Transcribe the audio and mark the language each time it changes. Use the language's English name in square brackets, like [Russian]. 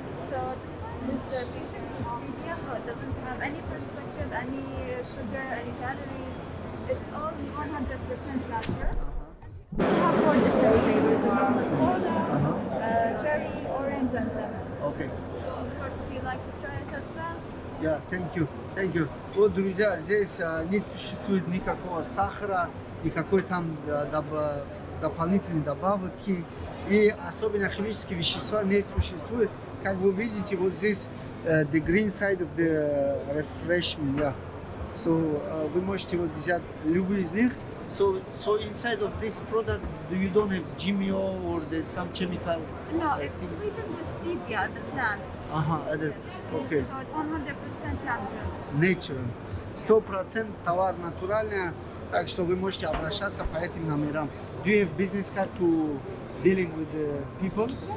[English] So this one is basically stevia, so it doesn't have any preservative, any sugar, any calories. It's all 100% natural. We have 4 different flavors: normal cola, cherry, orange, and lemon. Okay. So of course, if you like to try it as well. Yeah, thank you. [Russian] Вот, друзья, здесь не существует никакого сахара, никакой там дополнительной добавки, и особенно химические вещества не существует. Как вы видите, вот здесь [English] the green side of the refreshment, yeah. [Russian] So вы можете вот взять любые из них. [English] So inside of this product, you don't have GMO or there's some chemical? No, it's sweetened with stevia, the plant. Okay. So it's 100% natural. Natural. [Russian] 100% товар натуральный, так что вы можете обращаться по этим номерам. [English] Do you have business card to dealing with the people?